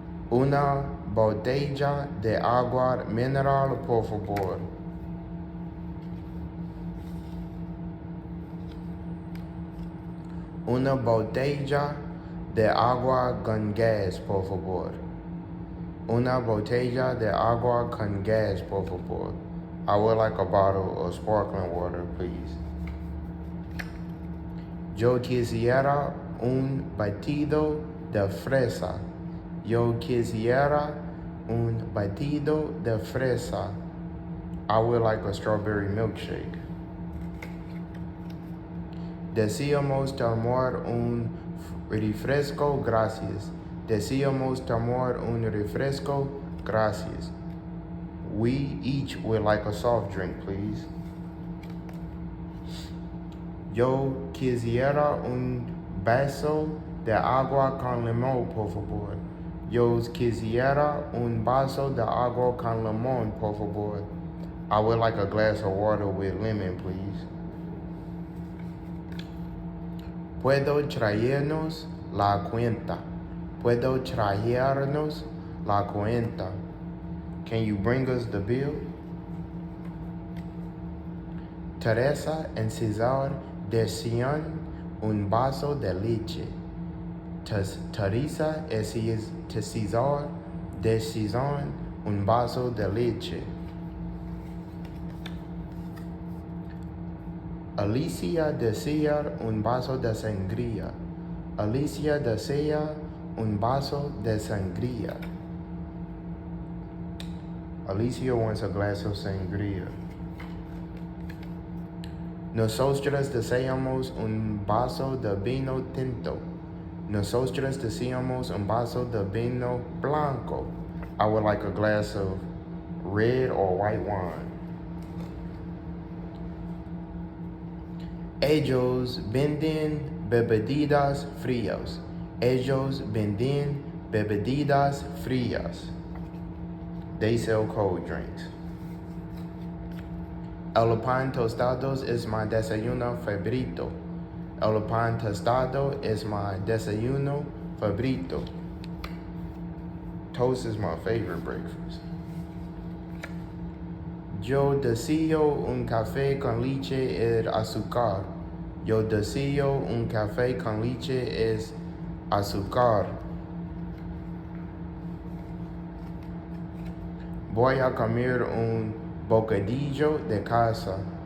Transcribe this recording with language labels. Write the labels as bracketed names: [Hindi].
[Spanish] Una botella de agua mineral, por favor. Una botella de agua con gas, por favor. Una botella de agua con gas, por favor. [English] I would like a bottle of sparkling water, please. [Spanish] Yo quisiera un batido de fresa. Yo quisiera un batido de fresa. [English] I would like a strawberry milkshake. [Spanish] Deseamos tomar un refresco, gracias. Deseamos tomar un refresco, gracias. [English] We each would like a soft drink, please. [Spanish] Yo quisiera un vaso de agua con limón, por favor. Yo quisiera un vaso de agua con limón, por favor. [English] I would like a glass of water with lemon, please. [Spanish] Puedo traernos la cuenta. Puedo traernos la cuenta. [English] Can you bring us the bill? [Spanish] Teresa [English] and [Spanish] César desean un vaso de leche. Teresa y César desean un vaso de leche. Alicia desea un vaso de sangría. Alicia desea un vaso de sangría. [English] Alicia wants a glass of sangría. [Spanish] Nosotros deseamos un vaso de vino tinto. Nosotros deseamos un vaso de vino blanco. [English] I would like a glass of red or white wine. [Spanish] Ellos venden bebidas frías. Ellos venden bebidas frías. [English] They sell cold drinks. [Spanish] El pan tostado es mi desayuno favorito. El pan tostado es mi desayuno favorito. [English] Toast is my favorite breakfast. [Spanish] Yo deseo un café con leche y azúcar. Yo deseo un café con leche y azúcar. Voy a comer un bocadillo de casa.